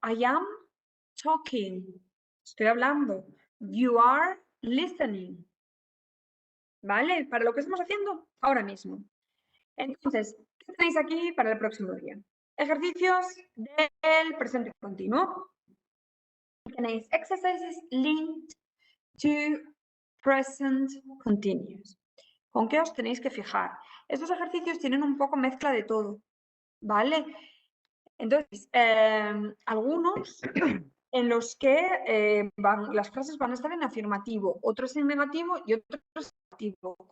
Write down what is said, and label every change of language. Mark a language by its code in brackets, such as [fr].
[en] I am talking. [es] Estoy hablando. [en] You are listening. ¿Vale? [es] Para lo que estamos haciendo ahora mismo. Entonces, ¿qué tenéis aquí para el próximo día? Ejercicios del presente continuo. [en] Tenéis exercises linked to present continuous. [es] ¿Con qué os tenéis que fijar? Estos ejercicios tienen un poco mezcla de todo, ¿vale? Entonces, algunos en los que las frases van a estar en afirmativo, otros en negativo y otros en negativo.